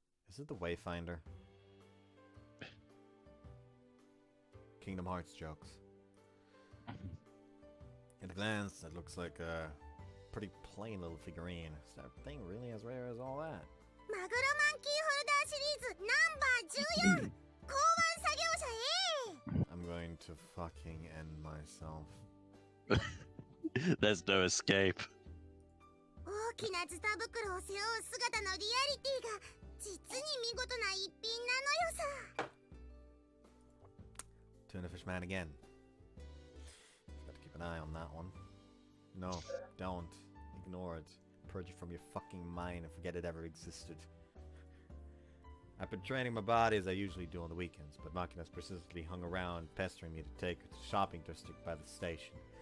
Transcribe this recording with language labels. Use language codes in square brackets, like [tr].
[en] Is it the Wayfinder? Kingdom Hearts jokes. At a glance, it looks like a pretty plain little figurine. Is that thing really as rare as all that? [ja] マグロマンキーホルダーシリーズナンバー14港湾作業者 A [en] I'm going to fucking end myself. There's no escape. [ja] 大きなズタ袋を背負う姿のリアリティが実に見事な一品なのよさ [en] Tuna fish man again. Gotta keep an eye on that one. No, don't. Ignore it. Purge it from your fucking mind and forget it ever existed. I've been training my body as I usually do on the weekends, but Makina's persistently hung around pestering me to take her to the shopping district by the station.